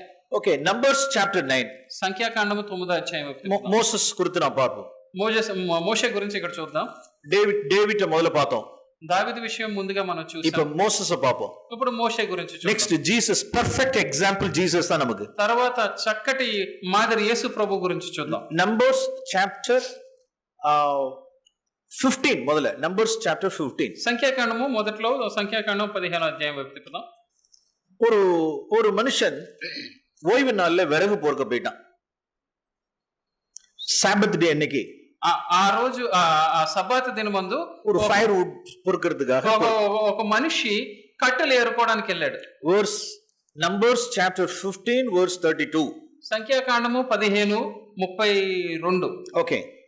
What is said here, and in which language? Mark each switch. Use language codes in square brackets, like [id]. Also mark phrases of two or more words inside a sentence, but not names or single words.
[en] Okay, Numbers chapter 9, [te] సంఖ్యాకాండము 9వ అధ్యాయం. మోసెస్ గురించి నా పాపం, మోషే గురించి ఇక్కడ చూద్దాం. డేవిడ్ మొదలు పాతం, దావీదు విషయం ముందుగా మనం చూసాం. ఇప్పుడు మోసెస్ పాపం, ఇప్పుడు మోషే గురించి చూద్దాం. [en] Next Jesus, perfect example Jesus [ta] தான் நமக்கு. [te] తర్వాత చక్కటి మాదిరి యేసు ప్రభు గురించి చూద్దాం. నంబర్స్ చాప్టర్ 15 మొదలు, నంబర్స్ చాప్టర్ 15. సంఖ్యాకాండము మొదట్లో సంఖ్యాకాండం 15వ అధ్యాయం వైపు తిప్పుదాం. [ta] ஒரு மனுஷன் ஓய்வு நாள்ல விறகு பொறுக்க போயிட்டான். [en] Sabbath day [ta] அன்னைக்கு [te] ఆ రోజు ఆ సబ్బాత్ దినమందు [ta] ஒரு [en] fire wood [ta] పొరుக்கிறதுக்காக [te] ఒక మనిషి కట్టెలు ఏరుకోవడానికి వెళ్ళాడు. [en] Verse Numbers chapter 15 verse 32. [te] సంఖ్యాకాండము 15:32. [en] Okay,